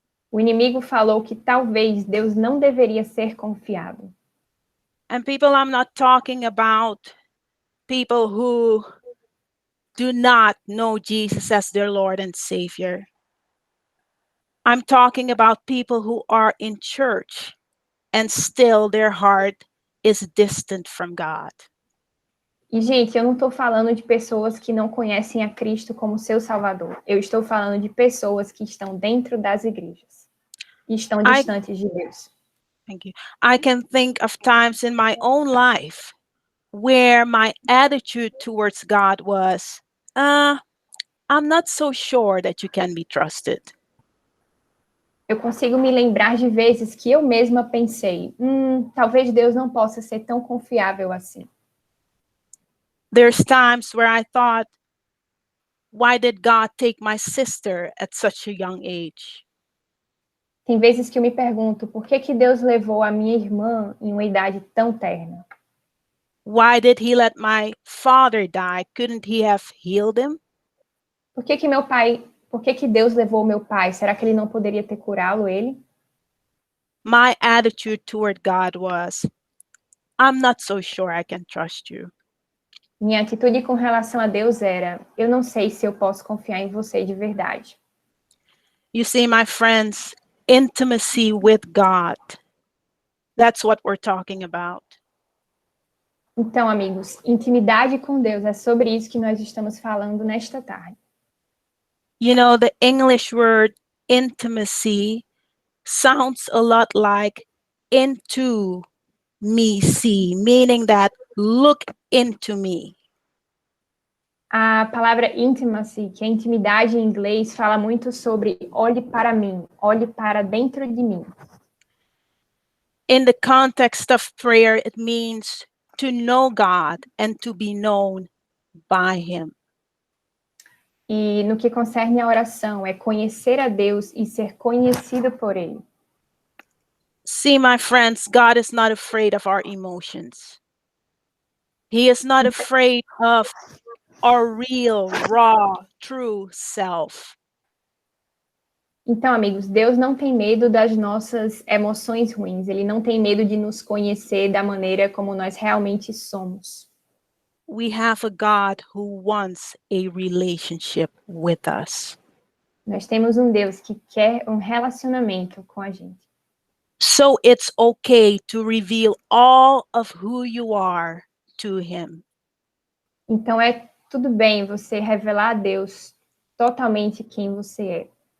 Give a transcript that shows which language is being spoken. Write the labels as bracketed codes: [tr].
[pt] O inimigo falou que talvez Deus não deveria ser confiado. [en] And people, I'm not talking about people who do not know Jesus as their Lord and Savior. I'm talking about people who are in church and still their heart is distant from God. [pt] E, gente, eu não estou falando de pessoas que não conhecem a Cristo como seu Salvador. Eu estou falando de pessoas que estão dentro das igrejas e estão distantes de Deus. [en] Thank you. I can think of times in my own life where my attitude towards God was, I'm not so sure that you can be trusted. [pt] Eu consigo me lembrar de vezes que eu mesma pensei, talvez Deus não possa ser tão confiável assim. [en] There's times where I thought, why did God take my sister at such a young age? [pt] Tem vezes que eu me pergunto, por que Deus levou a minha irmã em uma idade tão terna? [en] Why did he let my father die? Couldn't he have healed him? [pt] Por que Deus levou meu pai? Será que ele não poderia ter curado ele? [en] My attitude toward God was, I'm not so sure I can trust you. [pt] Minha atitude com relação a Deus era, eu não sei se eu posso confiar em você de verdade. [en] You see, my friends, intimacy with God. That's what we're talking about. [pt] Então, amigos, intimidade com Deus, é sobre isso que nós estamos falando nesta tarde. [en] You know, the English word intimacy sounds a lot like into me see, meaning that look into me. [pt] A palavra intimacy, que é intimidade em inglês, fala muito sobre olhe para mim, olhe para dentro de mim. [en] In the context of prayer, it means to know God and to be known by him. [pt] E no que concerne a oração, é conhecer a Deus e ser conhecido por ele. [en] See, my friends, God is not afraid of our emotions. He is not afraid of our real, raw, true self. [pt] Então, amigos, Deus não tem medo das nossas emoções ruins. Ele não tem medo de nos conhecer da maneira como nós realmente somos. [en] We have a God who wants a relationship with us. [pt] Nós temos um Deus que quer um relacionamento com a gente. [en] So it's okay to reveal all of who you are to him. [pt] Então, é tudo bem você revelar a Deus totalmente quem você é.